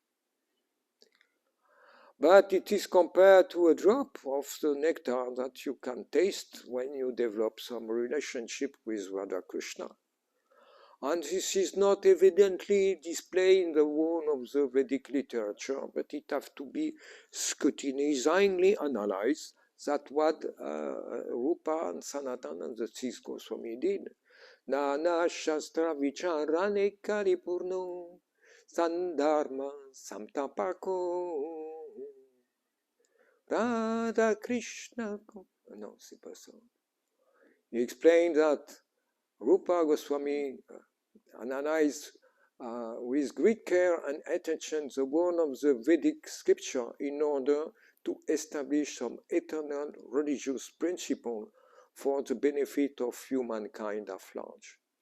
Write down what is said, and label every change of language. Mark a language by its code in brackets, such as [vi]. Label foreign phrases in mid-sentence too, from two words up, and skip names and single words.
[en] But it is compared to a drop of the nectar that you can taste when you develop some relationship with Radha Krishna. And this is not evidently displayed in the world of the Vedic literature, but it has to be scrutinizingly analyzed. That's what Rupa and Sanatana and the six Goswami did. [sa] Nana Shastra Vicharane Karipurno Sandharma Samtapako Radha Krishna. [en] No, [fr] c'est pas ça. [en] He explained that Rupa Goswami analyzed with great care and attention the world of the Vedic scripture in order to establish some eternal religious principle for the benefit of humankind at large.